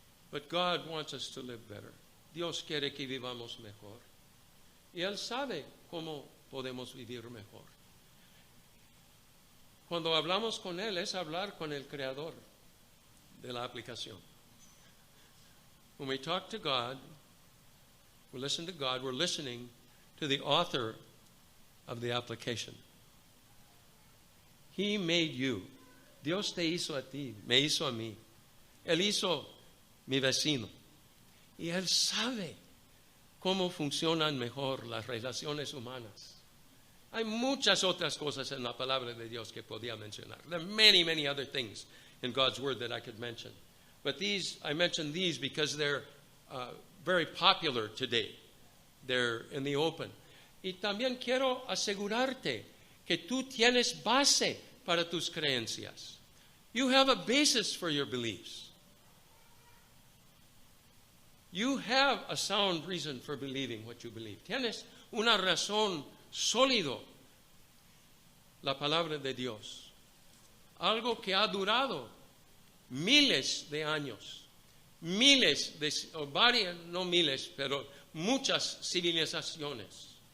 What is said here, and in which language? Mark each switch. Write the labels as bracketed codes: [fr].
[en] But God wants us to live better. [es] Dios quiere que vivamos mejor. Y Él sabe cómo podemos vivir mejor. Cuando hablamos con Él, es hablar con el creador de la aplicación. [en] When we talk to God, we listen to God, we're listening to the author of the application. He made you. [es] Dios te hizo a ti, me hizo a mí. Él hizo mi vecino. Y Él sabe cómo funcionan mejor las relaciones humanas. Hay muchas otras cosas en la palabra de Dios que podía mencionar. [en] There are many, many other things in God's Word that I could mention. But I mentioned these because they're very popular today. They're in the open. [es] Y también quiero asegurarte que tú tienes base para tus creencias. [en] You have a basis for your beliefs. You have a sound reason for believing what you believe. [es] Tienes una razón sólido, la palabra de Dios. Algo que ha durado miles de años. No miles, pero muchas civilizaciones.